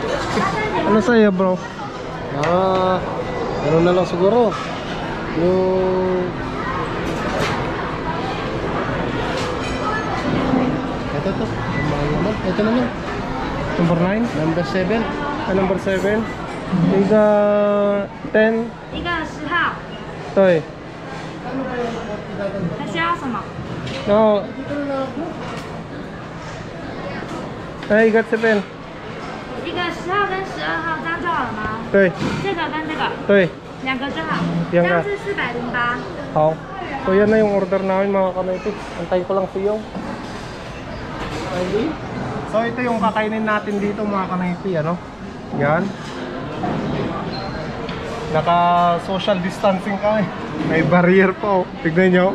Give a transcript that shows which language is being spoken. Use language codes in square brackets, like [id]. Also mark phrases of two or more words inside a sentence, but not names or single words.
[tl] Ano sa'yo, bro? Ano na lang siguro. Yung... Ito. Ito na lang. [en] Number 9? Number 7. Number 7? [tl] Iga 10. [zh] 一个10号，对。还需要什么？然后一个这边。一个10号跟12号这样就好了吗？对这个跟这个对。两个就好，这两个样是408。好. [tl] So yan na yung order namin mga kanayti. Antayin ko lang si Yo. So ito yung kakainin natin dito mga kanayti, ano? Yan. Naka [en] social distancing [tl] kami. May barrier pa, oh. Tignan nyo.